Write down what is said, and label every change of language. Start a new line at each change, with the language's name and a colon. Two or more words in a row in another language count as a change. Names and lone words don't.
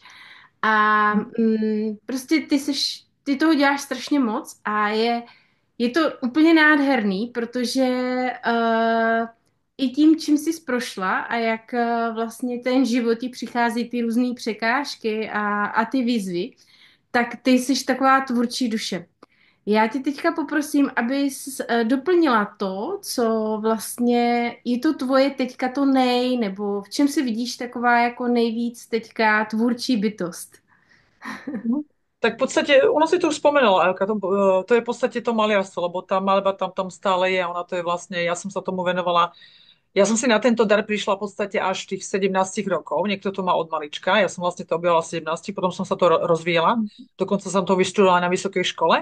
Czech: A prostě ty toho děláš strašně moc a je to úplně nádherný, protože i tím, čím jsi prošla a jak vlastně ten život ti přichází ty různé překážky a ty výzvy, tak ty jsi taková tvůrčí duše. Já tě teďka poprosím, abys doplnila to, co vlastně je to tvoje teďka to nebo v čem si vidíš taková jako nejvíc teďka tvůrčí bytost. Mhm.
Slovak: Tak v podstate, ono si to už spomenula, Evka, to je v podstate to maliarstvo, lebo tá maľba tam stále je, ona to je vlastne, ja som sa tomu venovala, ja som si na tento dar prišla v podstate až v tých 17 rokov, niekto to má od malička, ja som vlastne to objavila v 17, potom som sa to rozvíjala, dokonca som to vyštudovala na vysokej škole.